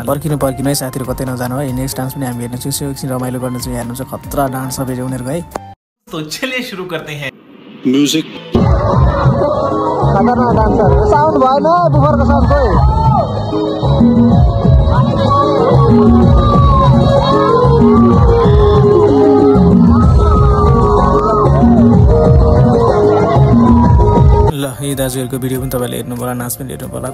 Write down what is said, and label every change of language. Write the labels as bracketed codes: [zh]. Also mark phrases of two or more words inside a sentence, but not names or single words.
[ne] पर्खिनु है साथीहरु कतै नजानु है। [en] next dance [ne] पनि हामी हेर्न छौँ। एकछिन रमाइलो गर्न चाहिँ हेर्नु चाहिँ खतरा डान्स सबै उनीहरुको है। [hi] तो चलिए शुरू करते हैं। म्युजिक [ne] खतरनाक डान्सर साउन्ड भएन बुफरको साउन्ड खोइ। ल यी दाजुहरूको भिडियो पनि तपाईँले हेर्नु होला, नाच पनि हेर्नु होला।